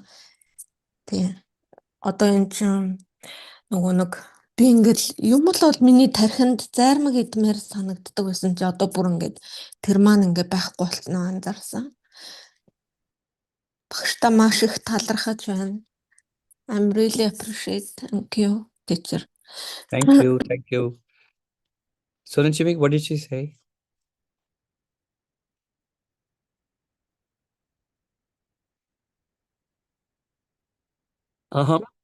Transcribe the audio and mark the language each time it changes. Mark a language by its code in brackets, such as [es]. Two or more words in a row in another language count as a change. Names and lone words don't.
[mn] Тий. Одоо энэ чинь нөгөө нэг би ингээд юм л бол миний тархинд зайрмаг идмээр санагддаг байсан чи одоо бүр ингээд тэр маань ингээд байхгүй болсноо анзаарсан. Багштай маш их талархаж байна. [en] I'm really appreciate. Thank you, teacher. Thank you. Thank you. Soranchimik, what did she say? Uh-huh.